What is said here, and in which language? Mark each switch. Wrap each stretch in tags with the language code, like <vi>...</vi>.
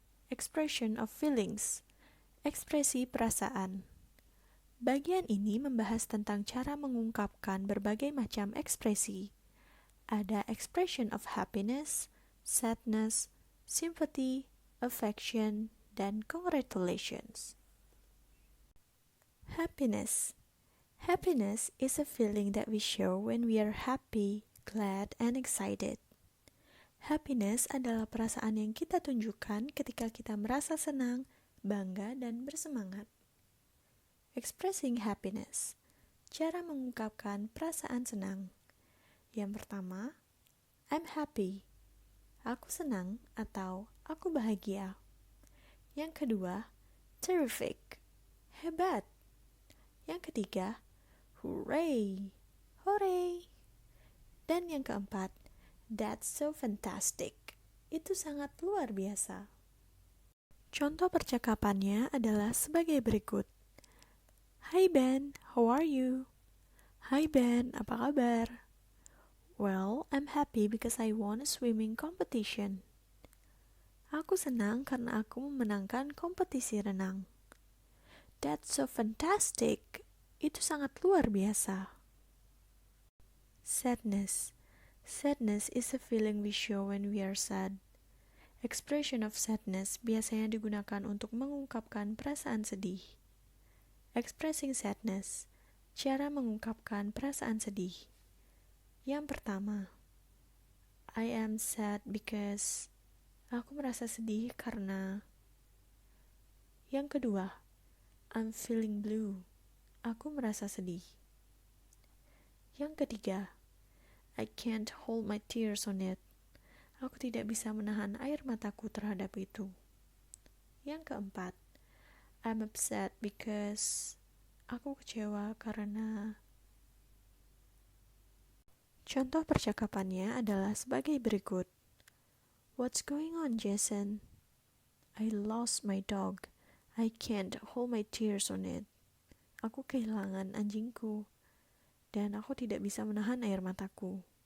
<en>Expression of feelings.</en> <id>Ekspresi perasaan. Bagian ini membahas tentang cara mengungkapkan berbagai macam ekspresi.</id> <en>Ada expression of happiness, sadness, sympathy, affection, dan congratulations. Happiness. Happiness is a feeling that we show when we are happy, glad, and excited.</en> <id>Happiness adalah perasaan yang kita tunjukkan ketika kita merasa senang, bangga, dan bersemangat.</id> <en>Expressing happiness.</en> <id>Cara mengungkapkan perasaan senang. Yang pertama,</id> <en>I'm happy.</en> <id>Aku senang atau aku bahagia. Yang kedua, terrific. Hebat. Yang ketiga, hooray. Hooray. Dan yang keempat,</id> <en>that's so fantastic.</en> <id>Itu sangat luar biasa. Contoh percakapannya adalah sebagai berikut.</id> <en>Hi Ben, how are you? Hi Ben,</en> <id>apa kabar?</id> <en>Well, I'm happy because I won a swimming competition.</en> <id>Aku senang karena aku memenangkan kompetisi renang.</id> <en>That's so fantastic.</en> <id>Itu sangat luar biasa.</id> <en>Sadness. Sadness is a feeling we show when we are sad. Expression of sadness</en> <id>biasanya digunakan untuk mengungkapkan perasaan sedih.</id> <en>Expressing sadness.</en> <id>Cara mengungkapkan perasaan sedih. Yang pertama,</id> <en>I am sad because.</en> <id>Aku merasa sedih karena. Yang kedua,</id> <en>I'm feeling blue.</en> <id>Aku merasa sedih. Yang ketiga,</id> <en>I can't hold my tears on it.</en> <id>Aku tidak bisa menahan air mataku terhadap itu. Yang keempat,</id> <en>I'm upset because.</en> <id>Aku kecewa karena. Contoh percakapannya adalah sebagai berikut.</id> <en>What's going on, Jason? I lost my dog. I can't hold my tears on it.</en> <id>Aku kehilangan anjingku, dan aku tidak bisa menahan air mataku.</id>